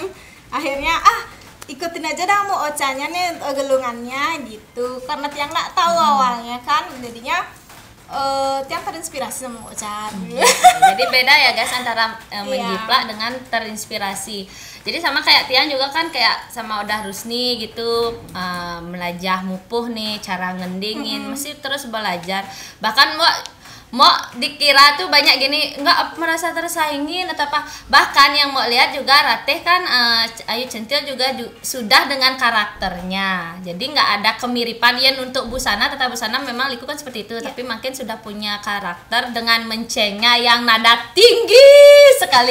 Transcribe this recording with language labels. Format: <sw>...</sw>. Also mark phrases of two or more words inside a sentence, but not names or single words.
<id>Akhirnya ikutin aja dah mau Ocanya nih gelungannya gitu. Karena tiang nggak tahu awalnya kan, jadinya tiang terinspirasi sama Ocha. Jadi beda ya guys antara menjiplak dengan terinspirasi. Jadi sama kayak Tian juga kan, kayak sama Odah Rusni gitu,</id> <ban>melajah mupuh</ban> <id>nih, cara ngendingin, mesti terus belajar. Bahkan mau dikira tuh banyak gini, nggak merasa tersaingin atau apa. Bahkan yang mau lihat juga Ratih kan, Ayu Centil juga sudah dengan karakternya. Jadi nggak ada kemiripan ya untuk busana, tetapi busana memang liku kan seperti itu, tapi makin sudah punya karakter dengan mencengnya yang nada tinggi sekali.</id>